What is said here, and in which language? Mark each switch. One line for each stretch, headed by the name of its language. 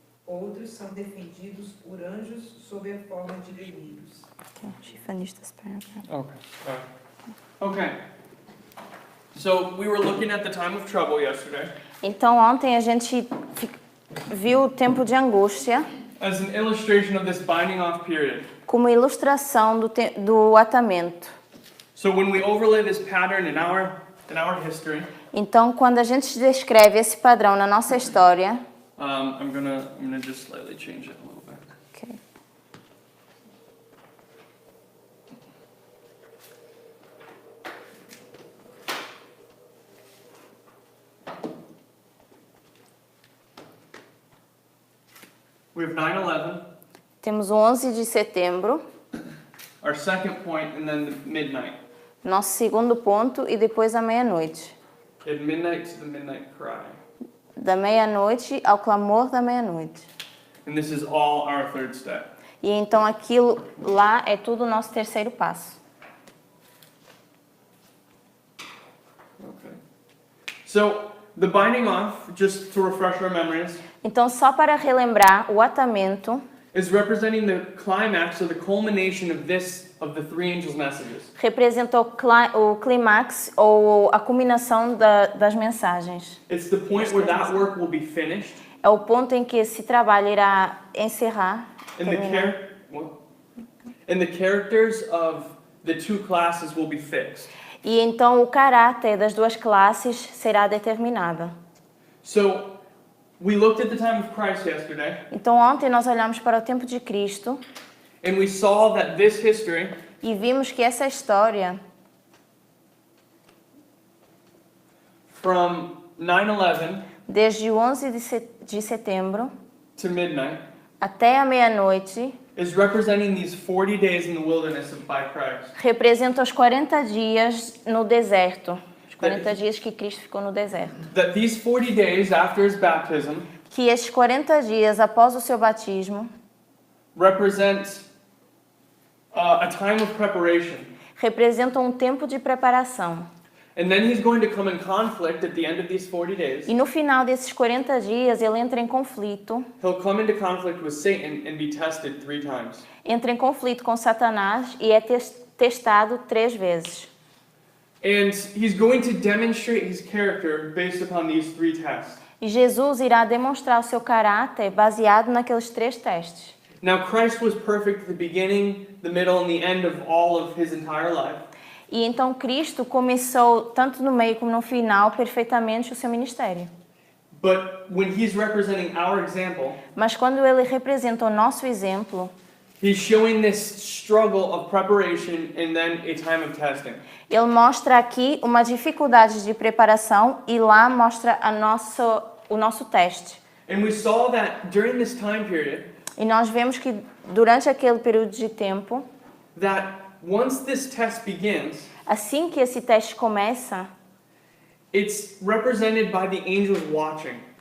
Portuguese: Outros são defendidos por anjos sob a forma de guerreiros.
English: Okay, she finished this paragraph. Okay. So we were looking at the time of trouble yesterday
Portuguese: Então ontem a gente viu o tempo de angústia
English: as an illustration of this binding off period.
Portuguese: como ilustração do atamento.
English: So when we overlay this pattern in our history,
Portuguese: Então, quando a gente descreve esse padrão na nossa história,
English: I'm gonna just slightly change it a little bit. okay. We have 9/11,
Portuguese: Temos o 11 de setembro,
English: our second point, and then the midnight.
Portuguese: nosso segundo ponto, e depois a meia-noite.
English: At midnight to the midnight cry.
Portuguese: Da meia-noite ao clamor da meia-noite.
English: And this is all our third step.
Portuguese: E então aquilo lá é tudo o nosso terceiro passo.
English: Okay. So the binding off, just to refresh our memories,
Portuguese: Então, só para relembrar, o atamento
English: is representing the climax or the culmination of the three angels' messages.
Portuguese: representa o clímax ou a culminação das mensagens.
English: It's the point where that work will be finished,
Portuguese: É o ponto em que esse trabalho irá encerrar.
English: and
Portuguese: terminar.
English: the characters of the two classes will be fixed.
Portuguese: E então o caráter das duas classes será determinado.
English: So we looked at the time of Christ yesterday,
Portuguese: Então ontem nós olhamos para o tempo de Cristo
English: and we saw that this history
Portuguese: e vimos que essa história,
English: from 9/11
Portuguese: desde o 11 de setembro
English: to midnight,
Portuguese: até a meia-noite,
English: is representing these 40 days in the wilderness by Christ.
Portuguese: representa os 40 dias no deserto. Os 40 dias que Cristo ficou no deserto.
English: That these 40 days after his baptism
Portuguese: Que esses 40 dias após o seu batismo
English: represent a time of preparation.
Portuguese: representam um tempo de preparação.
English: And then he's going to come in conflict at the end of these 40 days.
Portuguese: E no final desses 40 dias ele entra em conflito,
English: He'll come into conflict with Satan and be tested 3 times.
Portuguese: entra em conflito com Satanás e é testado 3 vezes.
English: And he's going to demonstrate his character based upon these 3 tests.
Portuguese: E Jesus irá demonstrar o seu caráter baseado naqueles 3 testes.
English: Now, Christ was perfect at the beginning, the middle, and the end of all of his entire life.
Portuguese: E então Cristo começou, tanto no meio como no final, perfeitamente o seu ministério.
English: But when he's representing our example,
Portuguese: Mas quando ele representa o nosso exemplo,
English: he's showing this struggle of preparation and then a time of testing.
Portuguese: ele mostra aqui uma dificuldade de preparação e lá mostra o nosso teste.
English: And we saw that during this time period,
Portuguese: E nós vemos que durante aquele período de tempo,
English: that once this test begins,
Portuguese: assim que esse teste começa,
English: it's represented by the angels watching.